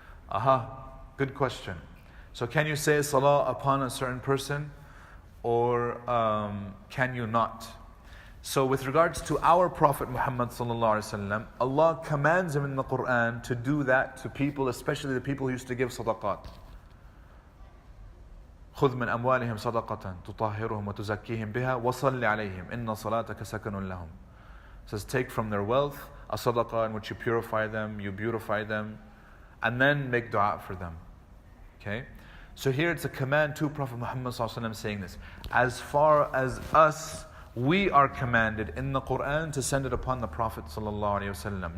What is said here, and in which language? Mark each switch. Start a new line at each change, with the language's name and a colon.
English: Aha, good question. So can you say salah upon a certain person, or can you not? So with regards to our Prophet Muhammad sallallahu alaihi wasallam, Allah commands him in the Quran to do that to people, especially the people who used to give sadaqat.
Arabic: خذ من أموالهم صدقة تطهرهم وتزكيهم بها وصل عليهم إن صلاتك سكن لهم.
English: It says, take from their wealth a sadaqah in which you purify them, you beautify them, and then make dua for them. Okay? So here it's a command to Prophet Muhammad saying this. As far as us, we are commanded in the Quran to send it upon the Prophet ﷺ.